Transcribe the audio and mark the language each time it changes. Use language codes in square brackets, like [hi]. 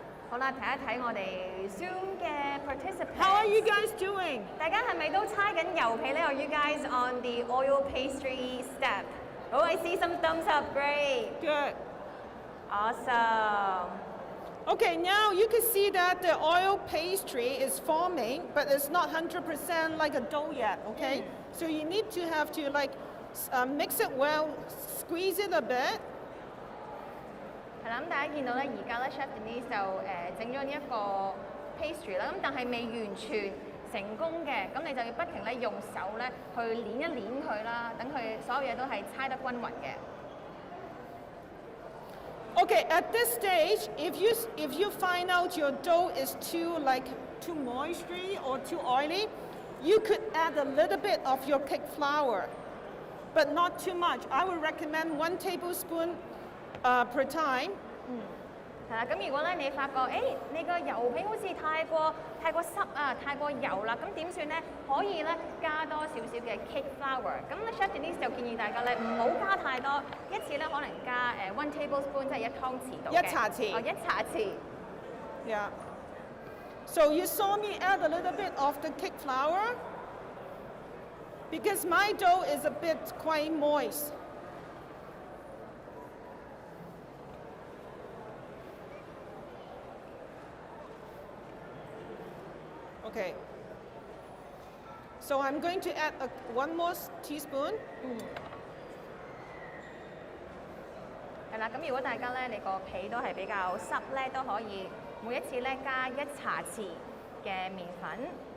[yue] 好啦，睇一睇我哋 Zoom 嘅 participants。 [en] How are you guys doing? 大家係咪都搓緊油皮咧？ Are you guys on the oil pastry step? Oh, I see some thumbs up. Great. Good. Awesome. Okay, now you can see that the oil pastry is forming, but it's not 100% like a dough yet, okay? So you need to have to mix it well, squeeze it a bit. [yue] 係啦，咁大家見到咧，而家咧 Chef Denise 就整咗呢一個 pastry 啦，咁但係未完全成功嘅，咁你就要不停咧用手咧去攣一攣佢啦，等佢所有嘢都係搓得均勻嘅。 [en] Okay, at this stage, if you find out your dough is too moistery or too oily, you could add a little bit of your cake flour, but not too much. I would recommend 1 tablespoon per time. [yue] 係啦，咁如果咧你發覺，你個油皮好似太過濕啊，太過油啦，咁點算咧？可以咧加多少少嘅 cake flour。咁咧 Chef Denise 就建議大家咧唔好加太多，一次咧可能加1 tablespoon， 即係1湯匙度嘅。 1茶匙。哦，1茶匙。 [en] Yeah. So you saw me add a little bit of the cake flour because my dough is a bit quite moist. Okay. So I'm going to add 1 more teaspoon. [yue] 係啦，咁如果大家咧你個皮都係比較濕咧，都可以每一次咧加1茶匙嘅麵粉。